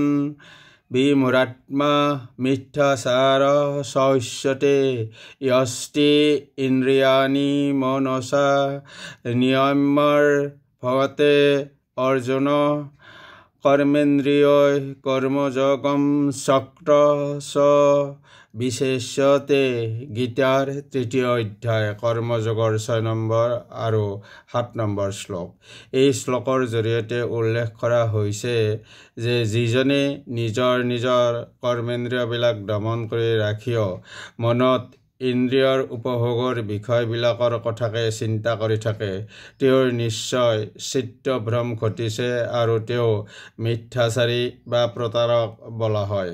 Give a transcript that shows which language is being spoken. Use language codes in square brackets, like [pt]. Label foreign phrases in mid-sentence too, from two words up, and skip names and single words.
[sa] विमूढात्मा मिथ्याचार सह्यते यस्ते इन्द्रियाणि मनसा नियम्य भवते अर्जुन कर्मेन्द्रिय कर्मयोगं चक्र स विशेषते [as] গীতাৰ ৩য় অধ্যায় কৰ্মযোগৰ ৬ নম্বৰ আৰু ৭ নম্বৰ শ্লোক। এই শ্লোকৰ জৰিয়তে উল্লেখ কৰা হৈছে যে যিজনে নিজৰ কৰ্মেন্দ্ৰিয়বিলাক দমন কৰি ৰাখিও মনত ইন্দ্ৰিয়ৰ উপভোগৰ বিষয়বিলাকৰ কথাকে চিন্তা কৰি থাকে তেওঁৰ নিশ্চয় চিত্তভ্ৰম ঘটিছে আৰু তেওঁ মিথ্যাচাৰী বা প্ৰতাৰক বোলা হয়।